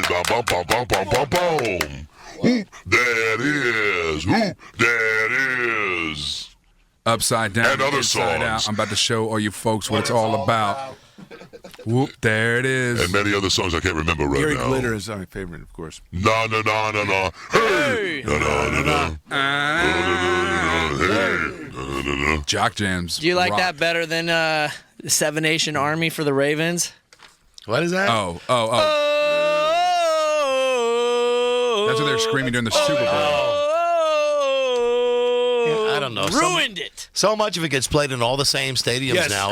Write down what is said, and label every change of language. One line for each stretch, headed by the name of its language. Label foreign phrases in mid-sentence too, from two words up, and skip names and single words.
English: Bum, bum, bum, bum, bum, bum, bum. Whoop, there it is. Whoop, there it is. Upside down and other inside songs. Out. I'm about to show all you folks what it's all about. Whoop, there it is. And many other songs I can't remember right Gary now. Glitter is my favorite, of course. Na na na na na. Hey. Na na na na. Jock Jams. Do you like that better than the Seven Nation Army for the Ravens? What is that? Oh. That's what they're screaming during the Super Bowl. I don't know. Ruined it. So much of it gets played in all the same stadiums now.